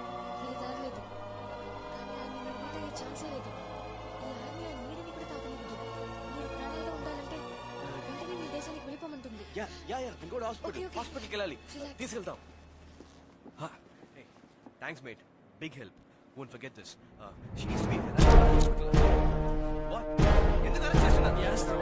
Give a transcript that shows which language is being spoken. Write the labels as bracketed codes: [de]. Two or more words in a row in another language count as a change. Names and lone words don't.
[te] వేరే దారి లేదు. కానీ ఆయన మీరు మీట్ అయ్యే ఛాన్సే లేదు. ఈ ఆర్మీ ఆ నీడిని కూడా తాకనివ్వదు. మీరు ప్రాణాలతో ఉండాలంటే వెంటనే మీ దేశానికి వెళ్ళిపోమంటుంది. హాస్పిటల్కి వెళ్ళాలి, తీసుకెళ్తాం. [en] Thanks mate, big help. Won't forget this. She needs to be in the hospital. What? [te] ఎందుకు అరెస్ట్ చేస్తున్నారు? Yes,